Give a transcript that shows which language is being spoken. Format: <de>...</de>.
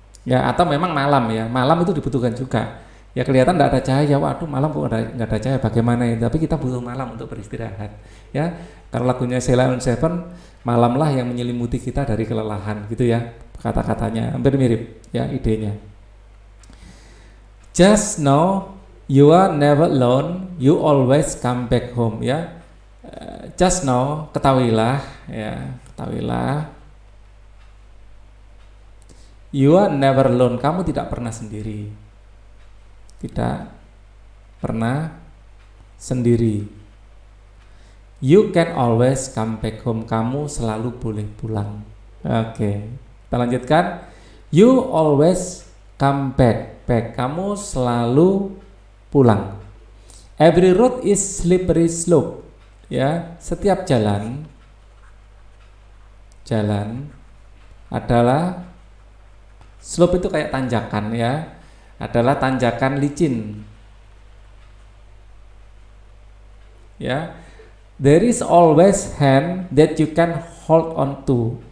<id>Ya, atau memang malam ya, malam itu dibutuhkan juga. Ya kelihatan tidak ada cahaya, waduh malam kok nggak ada cahaya, bagaimana ini? Tapi kita butuh malam untuk beristirahat. Ya, kalau lagunya Sheila on Seven, malamlah yang menyelimuti kita dari kelelahan, gitu ya. Kata-katanya hampir mirip, ya idenya.</id> <en>Just know you are never alone, you always come back home, ya. Just know,</en> <id>ketahuilah, ya, ketahuilah.</id> <en>You are never alone,</en> <id>kamu tidak pernah sendiri. Tidak pernah sendiri.</id> <en>You can always come back home,</en> <id>kamu selalu boleh pulang. Oke, kita lanjutkan.</id> <en>You always come back,</en> <id>kamu selalu pulang.</id> <en>Every road is slippery slope.</en> <id>Ya, setiap jalan adalah slope, itu kayak tanjakan ya, adalah tanjakan licin.</id> <en>Ya, there is always hand that you can hold on to.</en>